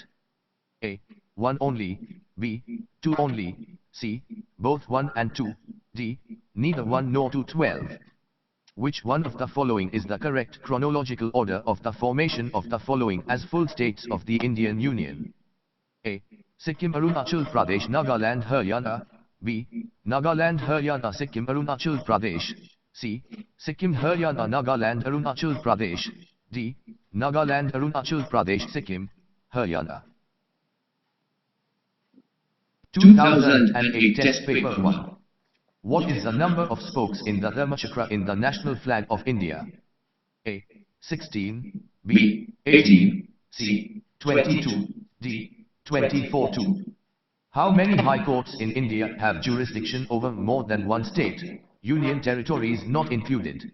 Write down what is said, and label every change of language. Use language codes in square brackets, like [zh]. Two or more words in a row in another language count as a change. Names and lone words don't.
[en] A. 1 only, B. 2 only, C. Both 1 and 2, D. Neither 1 nor 2. 12. Which one of the following is the correct chronological order of the formation of the following as full states of the Indian Union? A. Sikkim, Arunachal Pradesh, Nagaland, Haryana. B. Nagaland, Haryana, Sikkim, Arunachal Pradesh. C. Sikkim, Haryana, Nagaland, Arunachal Pradesh. D. Nagaland, Arunachal Pradesh, Sikkim, Haryana. 2008 Test Paper 1. What is the number of spokes in the Dharmachakra in the national flag of India? A. 16, B. 18, C. 22, D. 24. 2. How many high courts in India have jurisdiction over more than one state, union territories not included?